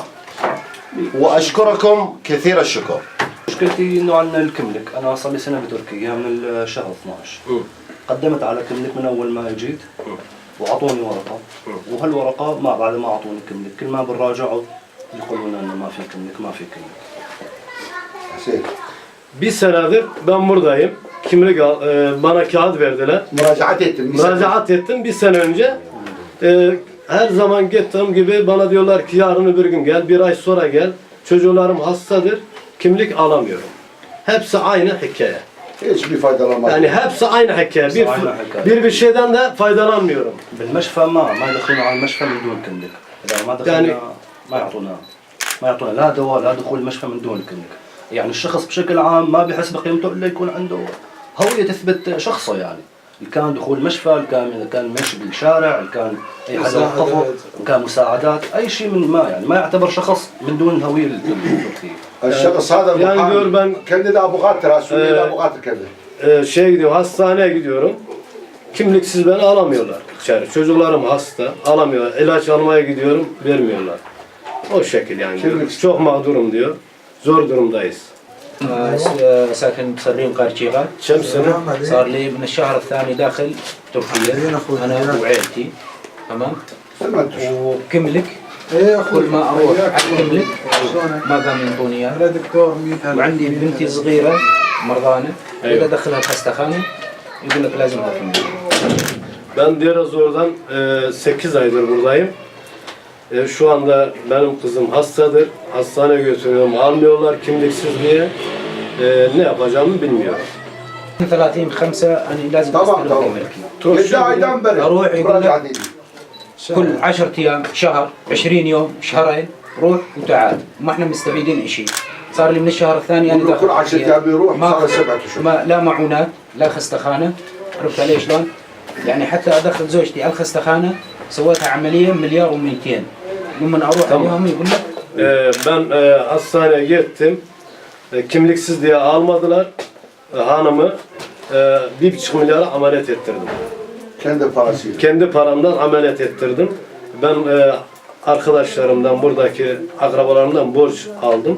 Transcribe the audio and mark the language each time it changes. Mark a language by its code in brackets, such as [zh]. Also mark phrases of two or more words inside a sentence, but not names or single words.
[ar] وأشكركم كثير الشكر. مشكلتي إنه عندنا الكملك، أنا صار لي سنة بتركيا من الشهر 12. قدمت على كملك من أول ما جيت وأعطوني ورقة، وهالورقة بعد ما أعطوني كملك كل ما بنراجعه يقولون إنه ما في كملك ما في كملك. [tr] Bir senedir ben buradayım. Kimlik bana kağıt verdiler. Müracaat ettim bir sene önce. Her zaman gittiğim gibi bana diyorlar ki yarın öbür gün gel, bir ay sonra gel. Çocuklarım hastadır, kimlik alamıyorum. Hepsi aynı hikaye. Hiçbir faydalanmaz. Yani hepsi aynı hikaye. Bir şeyden de faydalanmıyorum. [ar] بالمشفى ما يدخلون على المشفى من دون كملك. إذا ما دخلنا ما يعطونا لا دواء لا دخول المشفى من دون كملك. يعني الشخص بشكل عام ما بيحس بقيمته الا يكون عنده هوية تثبت شخصه يعني. اللي كان دخول مشفى، اللي كان ماشي بالشارع، اللي كان اي حدا وقفه، اللي كان مساعدات، اي شيء من ما يعني ما يعتبر شخص من دون الهوية التركية. الشخص هذا [tr] yani diyor ben kendi de Abu Katır, Suriye'de Abu Katır kendi. Gidiyorum, hastaneye gidiyorum. Kimliksiz beni alamıyorlar içeri. Çocuklarım hasta, alamıyorlar. İlaç almaya gidiyorum, vermiyorlar. O şekil yani. Çok mağdurum diyor. Zor durumdayız. [ar] ساكن بسرين قرشيقة. كم سنة؟ صار لي من الشهر الثاني داخل تركيا أنا وعائلتي. تمام. سمعت وكملك ايه يا كل اخوي ما اروح وياك. على كملك شلونك؟ ما قام ينطوني اياه. انا دكتور 100 هلا. وعندي بنتي صغيره مرضانه أيوة. اذا ادخلها الخستخانه يقول لك لازم كملك. [tr] Ben Derazor'dan 8 aydır buradayım. Şu anda benim kızım hastadır. Hastaneye götürüyorum. Almıyorlar kimliksiz diye. Ne yapacağımı bilmiyorum. [ar] 30/5 انا لازم طبعا استلم طبعا كملك. يدعي عيدان برد أروح يقول لك- مراجعة دينية كل 10 ايام شهر 20 يوم شهرين روح وتعال ما احنا مستفيدين شيء. صار لي من الشهر الثاني انا يقول كل 10 ايام يروح ما صار 7 اشهر ما لا معونات لا خستخانه. عرفت علي شلون؟ يعني حتى ادخل زوجتي على الخستخانه سويتها عمليه مليار و200 لما اروح عليهم يقول لك [tr] Ben hastaneye gittim. Kimliksiz diye almadılar. Hanımı 1,5 milyara ameliyat ettirdim. kendi parasıyla. Kendi paramdan ameliyat ettirdim. Ben arkadaşlarımdan, buradaki akrabalarımdan borç aldım.